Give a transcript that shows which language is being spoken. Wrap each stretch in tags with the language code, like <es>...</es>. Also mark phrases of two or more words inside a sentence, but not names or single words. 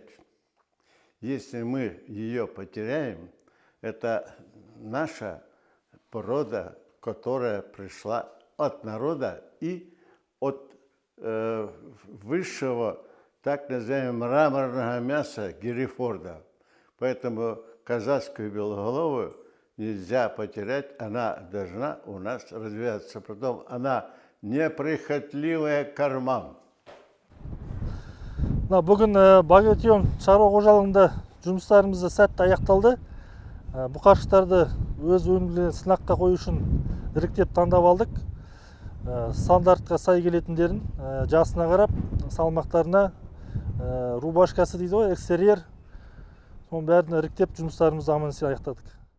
<ru>Если мы ее потеряем, это наша порода, которая пришла от народа и от высшего, так называемого, мраморного мяса Герефорда. Поэтому казахскую белоголовую нельзя потерять, она должна у нас развиваться. Потом она неприхотливая к кормам.</ru> <kk>Бүгін Багратион шаруа қожалығында жұмыстарымызды сәтті аяқталды. Бұқашықтарды өз өнімдерін сынаққа қою үшін іріктеп таңдап алдық. Стандартқа сай келетіндерін жасына қарап, салмақтарына, рубашкасы дейді ғой, экстерьер, соның бәрін іріктеп жұмыстарымызды аман есен аяқтадық.</kk>